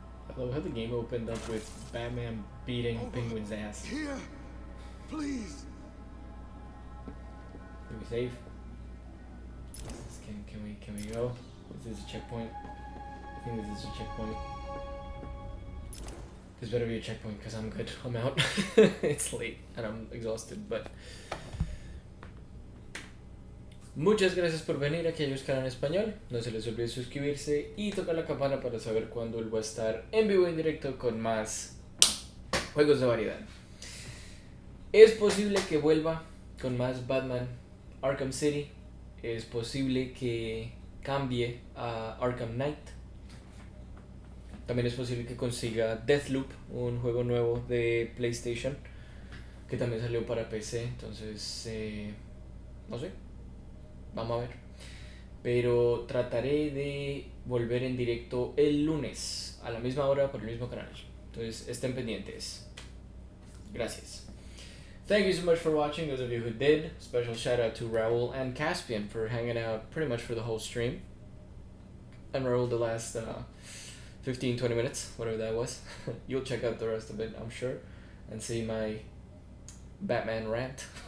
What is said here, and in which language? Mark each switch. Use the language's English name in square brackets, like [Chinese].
[English] I love how the game opened up with Batman beating Penguin's ass. Here, please. Are we safe? Can we go? Is this a checkpoint? I think this is a checkpoint. This better be a checkpoint because I'm good. I'm out. It's late and I'm exhausted, but [Spanish] muchas gracias por venir a aquellos que hablan español. No se les olvide suscribirse y tocar la campana para saber cuándo él va a estar en vivo y en directo con más juegos de variedad. Es posible que vuelva con más Batman Arkham City. Es posible que cambie a Arkham Knight. También es posible que consiga Deathloop, un juego nuevo de PlayStation que también salió para PC. Entonces, no sé. Vamos a ver. Pero trataré de volver en directo el lunes a la misma hora por el mismo canal. Entonces estén pendientes. Gracias. [English] Thank you so much for watching, those of you who did. Special shout out to Raul and Caspian for hanging out pretty much for the whole stream. And Raul the last 15-20 minutes, whatever that was. You'll check out the rest of it, I'm sure, and see my Batman rant.